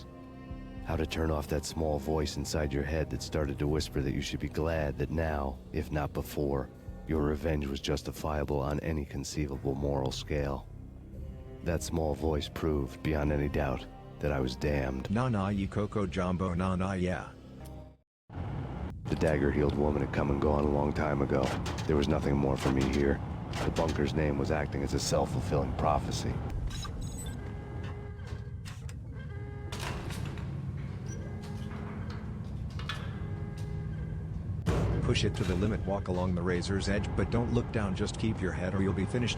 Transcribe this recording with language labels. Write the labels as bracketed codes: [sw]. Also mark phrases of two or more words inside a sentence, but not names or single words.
[en] How to turn off that small voice inside your head that started to whisper that you should be glad that now, if not before, your revenge was justifiable on any conceivable moral scale. That small voice proved, beyond any doubt, that I was damned. Na na ye coco jumbo na na yeah. The dagger-heeled woman had come and gone a long time ago. There was nothing more for me here. The bunker's name was acting as a self-fulfilling prophecy. Push it to the limit, walk along the razor's edge, but don't look down, just keep your head or you'll be finished.